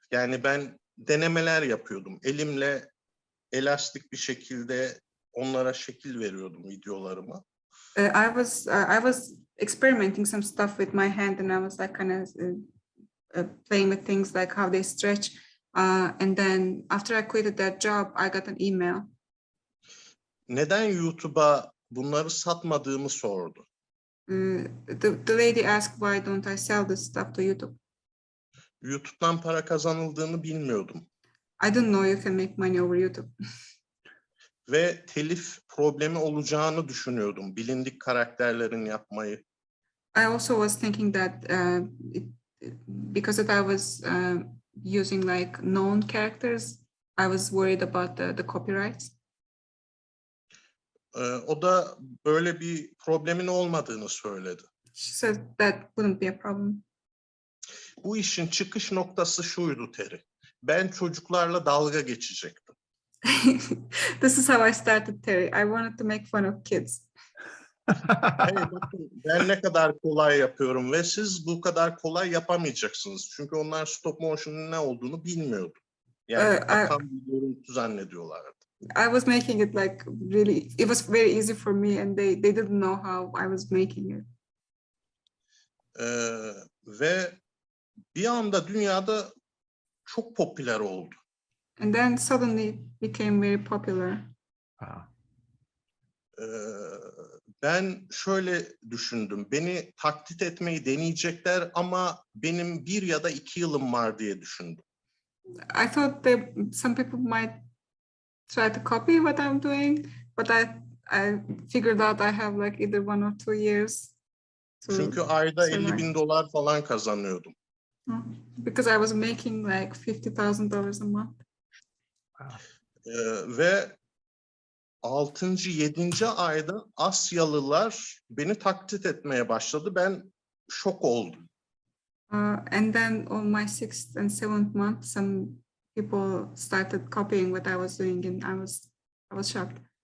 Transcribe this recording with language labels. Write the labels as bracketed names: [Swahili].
[Turkish] Yani ben denemeler yapıyordum. Elimle elastik bir şekilde onlara şekil veriyordum videolarıma. [English] I was experimenting some stuff with my hand, and I was like kind of playing with things like how they stretch. And then after I quitted that job, I got an email. [Turkish] Neden YouTube'a bunları satmadığımı sordu. [English] The lady asked why don't I sell this stuff to YouTube? [Turkish] YouTube'dan para kazanıldığını bilmiyordum. [English] I didn't know you can make money over YouTube. [Turkish] Ve telif problemi olacağını düşünüyordum. Bilindik karakterlerin yapmayı. [English] I also was thinking that because I was using like known characters, I was worried about the copyrights. [Turkish] O da böyle bir problemin olmadığını söyledi. [English] She said that wouldn't be a problem. [Turkish] Bu işin çıkış noktası şuydu Terry. Ben çocuklarla dalga geçecektim. [English] This is how I started, Terry. I wanted to make fun of kids. [Turkish] Hey, bakın, ben ne kadar kolay yapıyorum ve siz bu kadar kolay yapamayacaksınız. Çünkü onlar stop motion'un ne olduğunu bilmiyordu. Yani akan bir görüntü zannediyorlardı. [English] I was making it like really, it was very easy for me, and they didn't know how I was making it. [Turkish] Ve bir anda dünyada çok popüler oldu. [English] And then suddenly it became very popular. Wow. [Turkish] Ben şöyle düşündüm. Beni taklit etmeyi deneyecekler ama benim 1 ya da 2 yılım var diye düşündüm. [English] I thought that some people might try to copy what I'm doing, but I figured out I have like either 1 or 2 years. [Turkish] Çünkü ayda $50,000 falan kazanıyordum. [English] Because I was making like $50,000 a month. [Turkish] Ve 6. 7. ayda Asyalılar beni taklit etmeye başladı. Ben şok oldum. [English] And then on my 6th and 7th month, some people started copying what I was doing, and I was shocked.